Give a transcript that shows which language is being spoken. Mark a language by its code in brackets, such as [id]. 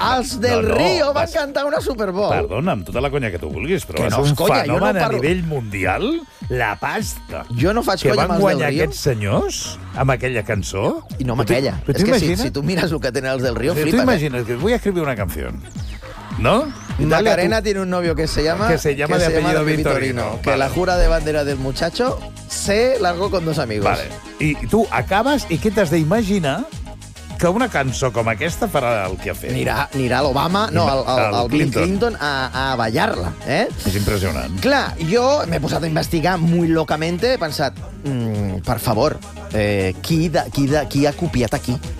[ca] Els del Río van cantar una Super Bowl. Perdona, amb tota la conya que tu vulguis, però és un fenomen a nivell mundial. La pasta. Jo no faig conya amb els del Río. Que van guanyar aquests senyors amb aquella cançó. I no amb aquella. És que si tu mires el que tenen els del Río, flipa. Tu imagines que vull escriure una canció. No? [es] Macarena tiene un novio que se llama Vitorino. Que la jura de bandera del muchacho se largó con dos amigos. [ca] Vale. I tu acabes i què t'has d'imaginar que una cançó com aquesta farà el que ha fet? Anirà l'Obama, no, el Bill Clinton a ballar-la, eh? És impressionant. Clar, jo m'he posat a investigar [es] muy locamente, [ca] he pensat, per favor, qui ha copiat aquí?